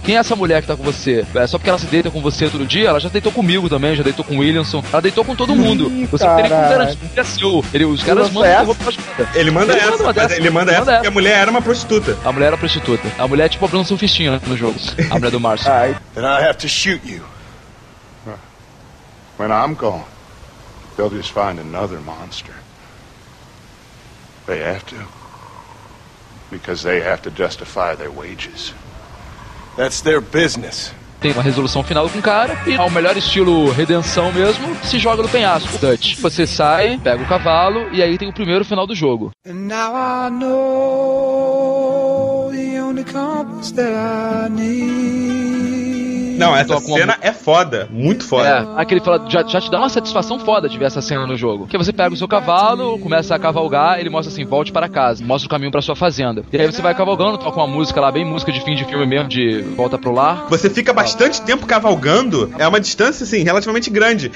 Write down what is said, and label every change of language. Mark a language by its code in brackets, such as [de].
[pt] Quem é essa mulher que tá com você? É só porque ela se deita com você todo dia? Ela já deitou comigo também, já deitou com o Williamson. Ela deitou com todo mundo. Você teria que garantir que é seu. Os caras mandam essa roupa pra jogada. Ele manda essa porque a mulher era uma prostituta. A mulher era prostituta. A mulher é tipo abrindo seu fichinho, né, nos jogos. A mulher do Marcio. [en] Then I have to shoot you. When I'm gone, they'll just find another monster. They have to. Because they have to justify their wages. That's their business. [pt] Tem uma resolução final com o cara e, ao melhor estilo redenção mesmo, se joga no penhasco. Dutch, você sai, pega o cavalo e aí tem o primeiro final do jogo. [en] And now I know the only compass that I need. [pt] Não, essa cena é foda, muito foda. É, aquele fala, já te dá uma satisfação foda de ver essa cena no jogo. Que você pega o seu cavalo, começa a cavalgar, ele mostra assim, volte para casa, mostra o caminho para sua fazenda. E aí você vai cavalgando, toca uma música lá, bem música de fim de filme mesmo, de volta pro lar. Você fica bastante tempo cavalgando, é uma distância assim, relativamente grande.